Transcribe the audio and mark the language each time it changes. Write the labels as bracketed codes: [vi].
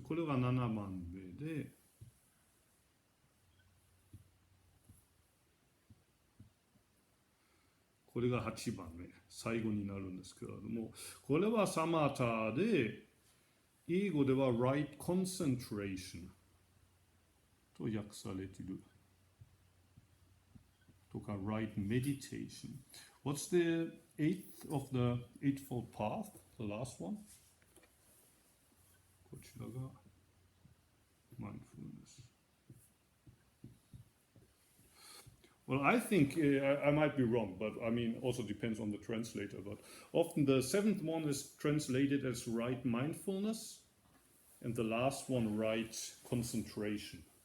[ja] これは7番目で、これが8番目、最後になるんですけれども、これはサマタで、英語では [en] right concentration [ja] と訳されている。 [en] とか right meditation. What's the eighth of the eightfold path? The last one? [ja] こちらが mindfulness. [en] Well, I think I might be wrong, but I mean, also depends on the translator. But often the seventh one is translated as right mindfulness, and the last one right concentration.